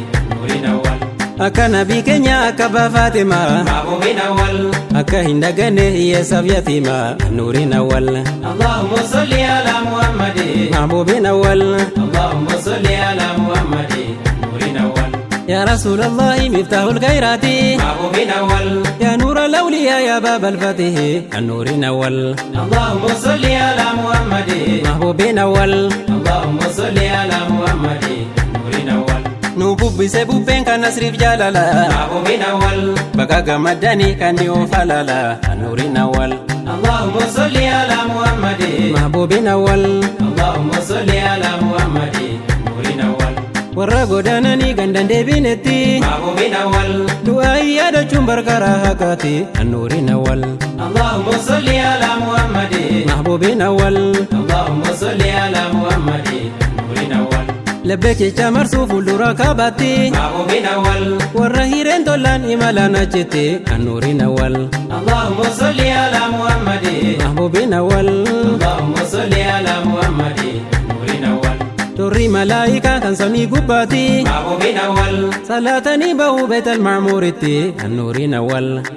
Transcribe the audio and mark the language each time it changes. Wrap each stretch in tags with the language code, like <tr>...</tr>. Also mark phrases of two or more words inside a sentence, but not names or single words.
<ar>نور أول.</ar> <om>Akka nabii keenya akka abbaa Faatimaa.</om> <ar>محبوب أول.</ar> <om>Akka hin daganne hiyyeessaaf yatiimaa.</om> <ar>نور أول. اللهم صل على محمد. محبوب أول. اللهم صل على محمد. نور أول. يا رسول الله، مفتاح الخيرات. محبوب أول. يا نور الأولياء، يا باب الفتح. نور أول. اللهم صل على محمد. محبوب أول. اللهم صل على محمد. نور أول.</ar> <om>Nu bubbise bubbeen kan nasriif jaalala.</om> <ar>محبوب أول.</ar> <om>Baga gammadanii kan ni oofa lala.</om> <ar>نور أول. اللهم صل على محمد. محبوب أول. اللهم صل على محمد. نور أول.</ar> <om>Warra godaananii gandan deebinetti.</om> <ar>محبوب أول.</ar> <om>Du'aa yaadachuun barkara haqaati.</om> <ar>نور أول. اللهم صل على محمد. محبوب أول. اللهم صل على محمد. نور أول.</ar> <om>Labbee kecha marsuu fuuldura kaabatti.</om> <ar>محبوب أول.</ar> <om>Warra hireen tollaan imalaan ajjette kan</om> <ar>نور أول. اللهم صل على محمد. محبوب أول. اللهم صل على محمد. نور أول.</ar> <om>Turri malaa'ikaa kan samii gubbaatti.</om> <ar>محبوب أول.</ar> <om>Salaatanii bahuu Beetal Ma'muuritti kan</om> <ar>نور أول.</ar>